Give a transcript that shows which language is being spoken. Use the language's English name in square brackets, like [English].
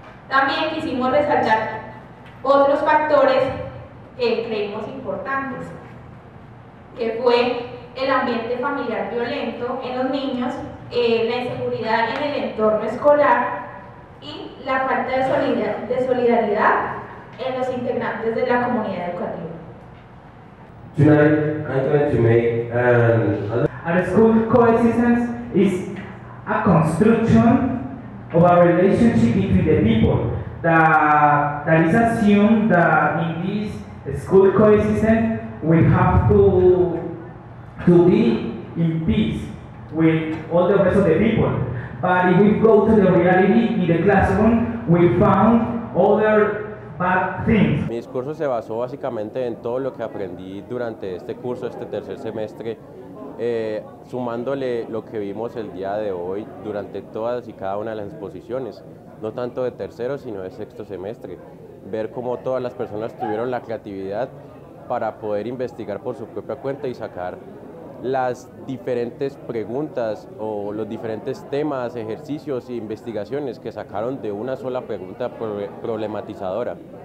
[Spanish] También quisimos resaltar otros factores que creímos importantes, que fue el ambiente familiar violento en los niños, la inseguridad en el entorno escolar y la falta de solidaridad en los integrantes de la comunidad educativa. [English] Tonight, I'm going to make a school coexistence is a construction of a relationship between the people that is assumed that in this school coexistence we have to be in peace with all the rest of the people. But if we go to the reality in the classroom, we found other bad things. [Spanish] Mi discurso se basó básicamente en todo lo que aprendí durante este curso, este tercer semestre, sumándole lo que vimos el día de hoy durante todas y cada una de las exposiciones, no tanto de tercero sino de sexto semestre. ver cómo todas las personas tuvieron la creatividad para poder investigar por su propia cuenta y sacar las diferentes preguntas o los diferentes temas, ejercicios e investigaciones que sacaron de una sola pregunta problematizadora.